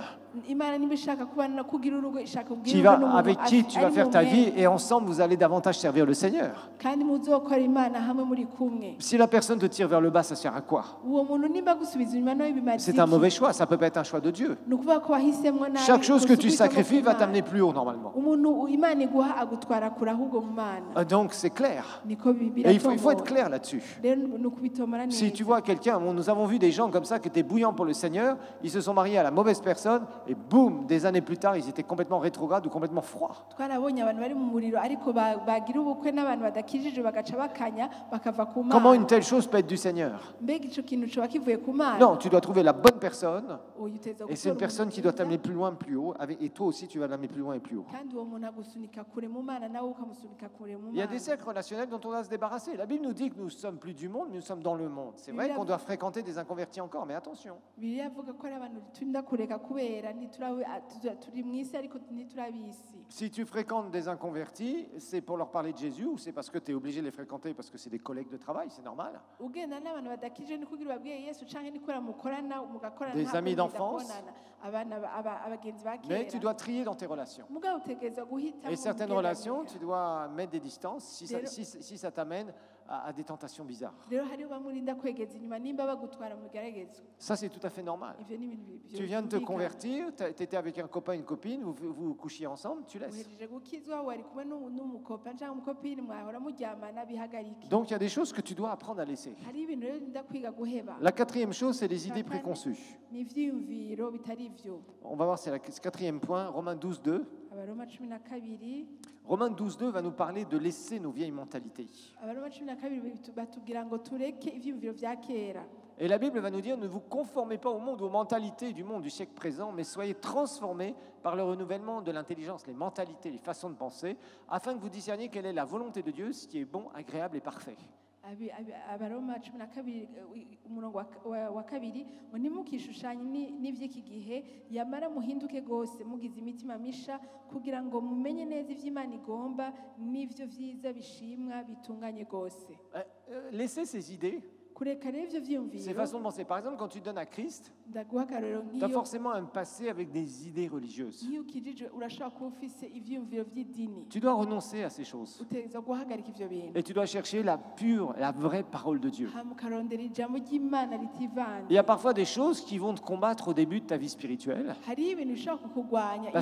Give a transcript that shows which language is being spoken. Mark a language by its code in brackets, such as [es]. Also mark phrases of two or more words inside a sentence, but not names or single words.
[rn] imana niba ishaka kubana kugira urugo ishaka [fr] qui [rn] kugira urugo [fr] va, avec qui tu vas [rn] ari [fr] faire ta [rn] mu [fr] vie, [rn] mwene. [fr] et ensemble, vous allez davantage servir le Seigneur. [rn] kandi muzokora imana hamwe muri kumwe [fr] Si la personne te tire vers le bas, ça sert à quoi? [rn] uwo muntu nimba gusubiza inyuma no bimaze [fr] C'est un mauvais choix, ça peut pas être un choix de Dieu. [rn] ni ukuvuga ko wahisemwo nabi [fr] Chaque chose que tu [rn] gusubiza mu [fr] sacrifies va [rn] Imana. [fr] t'amener plus haut normalement. [rn] umuntu imana iguha agutwara kure ahubwo mu mana [fr] Donc c'est clair. [rn] niko [fr] Et il faut être clair là-dessus. [rn] rero ni ukubitomora neza [fr] Si tu vois quelqu'un, nous avons vu des gens comme ça qui étaient bouillants pour le Seigneur, ils se sont mariés à la mauvaise personne, et boum, des années plus tard, ils étaient complètement rétrogrades ou complètement froids. [rn] twarabonye abantu bari mu muriro ariko bagira ubukwe n'abantu badakijije bagaca bakanya bakava ku [fr] Comment une [rn] mana [fr] telle chose peut être du Seigneur? [rn] mbega ico kintu coba kivuye ku mana [fr] Non, tu dois trouver la bonne personne, [rn] uyu uteza [fr] et c'est une [rn] gutora [fr] personne qui [rn] umuntu [fr] doit [rn] mwiza, [fr] t'amener plus loin, plus haut, et toi aussi tu vas l'amener plus loin et plus haut. [rn] kandi uwo muntu agusunika kure mu mana nawe ukamusunika kure mu [fr] Il y a [rn] mana [fr] des cercles relationnels dont on doit se débarrasser. La Bible nous dit que nous ne sommes plus du monde, mais nous sommes dans le monde. C'est vrai qu'on doit fréquenter des inconvertis encore, mais attention. [rn] bibiliya avuga ko ari abantu turinda kureka kubera turi mu isi ariko ntiturabisi [fr] Si tu fréquentes des inconvertis, c'est pour leur parler de Jésus ou c'est parce que tu es obligé de les fréquenter parce que c'est des collègues de travail, c'est normal. [rn] ugenda n'abantu badakije ni kugira ubabwiye yesu canke ni kubera mukorana mugakorana [fr] Des [rn] ntabwo [fr] amis [rn] mugenda [fr] d'enfance. [rn] kubonana. Abagenzi ba [fr] Mais tu [rn] kera [fr] dois trier dans tes relations. [rn] mugabo utegereza guhitamo [fr] Et certaines [rn] umugenderanire. [fr] relations, tu dois mettre des distances si ça t'amène à des tentations bizarres. [rn] rero hariho bamwe urinda kwegeza inyuma nimba bagutwara mu bigeragezo [fr] Ça, c'est tout à fait normal. [rn] ivyo ni ibintu [fr] Tu viens de te [rn] vyumvikana. [fr] convertir, tu étais avec un copain, une copine, vous couchiez ensemble, tu laisses. [rn] uhejeje gukizwa wari kumwe n'umukopa canke umukopini mwahora muryamana bihagarike [fr] Donc il y a des choses que tu dois apprendre à laisser. [rn] hariho ibintu rero urinda kwiga guheba [fr] La quatrième chose, c'est les idées préconçues. [rn] ni ivyiyumviro bitari vyo [fr] On va voir, c'est le quatrième point, Romains 12, 2. [rn] abaroma 12 [fr] Romains 12, 2 va nous parler de laisser nos vieilles mentalités. [rn] abaroma 12 batubwira ngo tureke ivyiyumviro vya kera [fr] Et la Bible va nous dire, ne vous conformez pas au monde, aux mentalités du monde du siècle présent, mais soyez transformés par le renouvellement de l'intelligence, les mentalités, les façons de penser, afin que vous discerniez quelle est la volonté de Dieu, ce qui est bon, agréable et parfait. [rn] abaroma 12 umurongo wa kabiri ngo ntimukishushanye n'ivy'iki gihe yamara muhinduke rwose mugize imitima misha kugira ngo mumenye neza ivy'Imana igomba n'ivyo vyiza bishimwa bitunganye rwose [fr] Laissez ces idées, [rn] kureka rero ivyo [fr] ces [rn] vyiyumviro [fr] façons de penser. Par exemple, quand tu donnes à Christ, [rn] ndaguha akarorero [fr] tu as [rn] nk'iyo [fr] forcément un passé avec des idées religieuses. [rn] nk'iyo ukijijwe urashobora kuba ufise ivyiyumviro vy'idini [fr] Tu dois renoncer à ces choses. [rn] utegerezwa guhagarika ivyo bintu [fr] Et tu dois chercher la pure, la vraie parole de Dieu. [rn] hama ukarondera ijambo ry'Imana ritivanze [fr] Il y a parfois des choses qui vont te combattre au début de ta vie spirituelle. [rn] hariho ibintu bishobora kukurwanya iyo